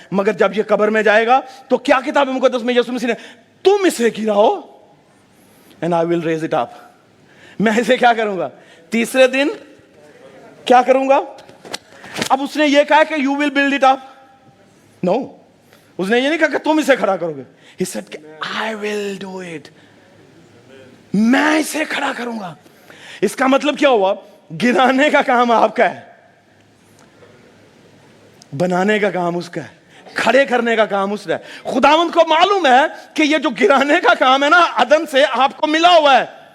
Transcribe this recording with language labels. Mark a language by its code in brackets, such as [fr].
[ur] مگر جب یہ قبر میں جائے گا تو کیا کتاب مقدس میں یسوع مسیح نے، تم اسے گراؤ [en] and I will raise it up. [ur] میں اسے کیا کروں گا؟ تیسرے دن کیا کروں گا؟ اب اس نے یہ کہا کہ [en] you will build it up. No. [ur] اس نے یہ نہیں کہا کہ تم اسے کھڑا کرو گے. [en] He said کہ I will do it. [ur] میں اسے کھڑا کروں گا. اس کا مطلب کیا ہوا؟ گرانے کا کام آپ کا ہے، بنانے کا کام اس کا ہے، کھڑے کرنے کا کام اس کا ہے. خداوند کو معلوم ہے کہ یہ جو گرانے کا کام ہے نا، عدن سے آپ کو ملا ہوا ہے.